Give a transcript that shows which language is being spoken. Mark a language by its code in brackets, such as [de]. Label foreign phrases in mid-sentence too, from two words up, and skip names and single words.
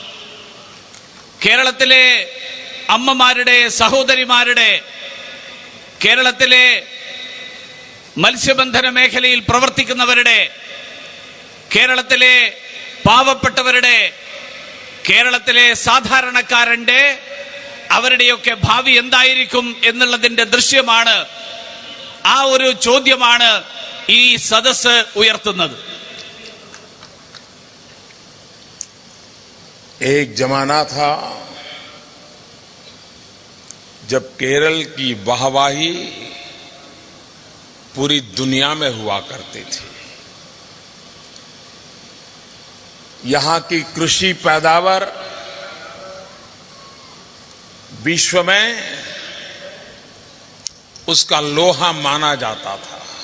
[ml] കേരളത്തിലെ അമ്മമാരുടെ, സഹോദരിമാരുടെ കേരളത്തിലെ മത്സ്യബന്ധന മേഖലയിൽ പ്രവർത്തിക്കുന്നവരുടെ, കേരളത്തിലെ പാവപ്പെട്ടവരുടെ, കേരളത്തിലെ സാധാരണക്കാരന്റെ, അവരുടെയൊക്കെ ഭാവി എന്തായിരിക്കും എന്നുള്ളതിന്റെ ദൃശ്യമാണ്, ആ ഒരു ചോദ്യമാണ് ഈ സദസ്സ് ഉയർത്തുന്നത്. [hi] एक जमाना था जब केरल की वाहवाही पूरी दुनिया में हुआ करती थी। यहां की कृषि पैदावार विश्व में उसका लोहा माना जाता था।